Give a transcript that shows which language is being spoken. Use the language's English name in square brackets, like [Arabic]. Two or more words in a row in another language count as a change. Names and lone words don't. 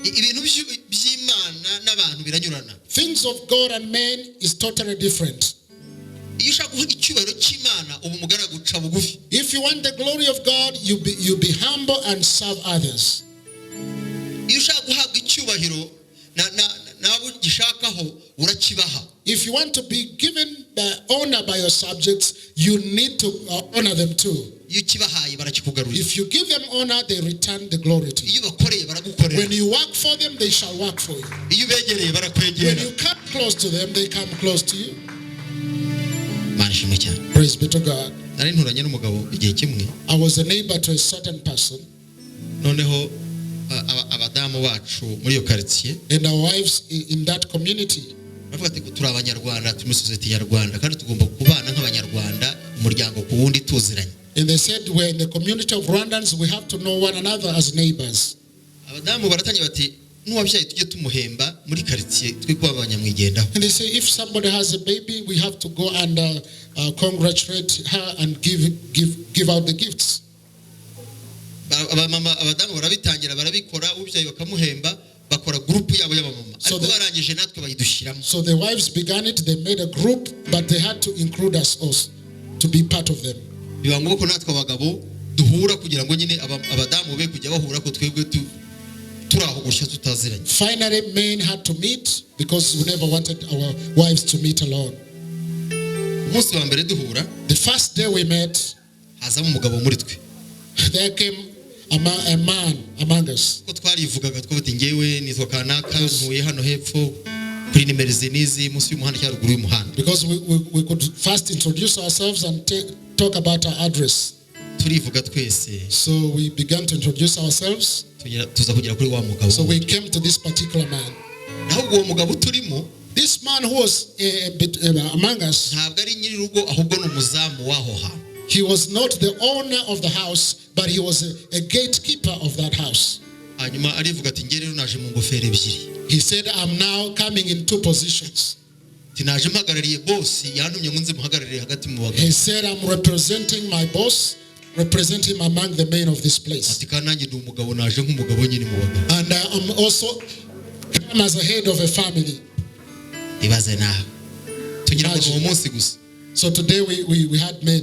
[English] Things of God and men is totally different. If you want the glory of God, you be humble and serve others. [Kinyarwanda] nabo gishakaho urakibaha. [English] If you want to be given the honor by your subjects, you need to honor them too. [Kinyarwanda] Iyo kibahaye barakikugarurira. [English] If you give them honor, they return the glory to you. [Kinyarwanda] Iyo bakoreye baragukorera. [English] When you work for them, they shall work for you. [Kinyarwanda] Iyo begereye [English] When [Kinyarwanda] barakwegera. [English] you come close to them, they come close to you. [Kinyarwanda] Manishimwe cyane. [English] Praise be to God. [Kinyarwanda] Nari nturanye n'umugabo igihe kimwe. [English] I was a neighbor to a certain person. [Kinyarwanda] Noneho abadamu bacu muri iyo quartier. [English] And our wives in that community. [Kinyarwanda] Bavuga ati turi abanyarwanda turi muri society nyarwanda kandi tugomba kubana nk'abanyarwanda umuryango ku wundi tuziranye. [English] And they said we're in the community of Rwandans, we have to know one another as neighbors. [Kinyarwanda] Abadamu baratangira bati n'uwabyaye tujye tumuhemba muri quartier twe kuba abanyamwigendaho. [English] And they say if somebody has a baby, we have to go and congratulate her and give out the gifts. [Kinyarwanda] Abadamu barabitangira barabikora ubyaye bakamuhemba bakora group yabo y'abamama ariko barangije natwe bayidushyiramo. [English] So the wives began it, they made a group, but they had to include us also to be part of them. [Kinyarwanda] Biba ngombwa ko natwe abagabo duhura kugira ngo nyine abadamu be kujya bahura ko twebwe turaho gushya tutaziranye. [English] Finally men had to meet because we never wanted our wives to meet alone. [Kinyarwanda] Umunsi wa mbere duhura, [English] the first day we met, [Kinyarwanda] hazamo umugabo muri twe. [English] There came a man among us. [Kinyarwanda] Ko twarivugaga twabati ngewe nitwa kanaka ntuye hano hepfo kuri nimero zinizi munsi y'umuhanda cyaruguru y'umuhanda. [English] Because we could first introduce ourselves and talk about our address. [Kinyarwanda] Turivuga twese. [English] So we began to introduce ourselves. [Kinyarwanda] Tuza kugera kuri wa mugabo. [English] So we came to this particular man. [Kinyarwanda] Naho uwo mugabo turimo, [English] this man who was among us, [Kinyarwanda] ntabwo ari nyiri rugo ahubwo n'umuzamu waho ha. [English] He was not the owner of the house, but he was a gatekeeper of that house. [Kinyarwanda] Hanyuma arivuga ati ngere naje mu ngofero ebyiri. [English] He said, I'm now coming in two positions. [Kinyarwanda] Tinaje mpagarariye boss yantumye ngo nze muhagararire hagati mu bagabo. [English] He said, I'm representing my boss, representing him among the men of this place. [Kinyarwanda] Ati kananjye ndi umugabo naje nk'umugabo nyine mu bagabo. [English] And I'm also come as a head of a family. [Kinyarwanda] Ibaze nawe. Tugira ngo uwo munsi gusa. [English] So today we had men.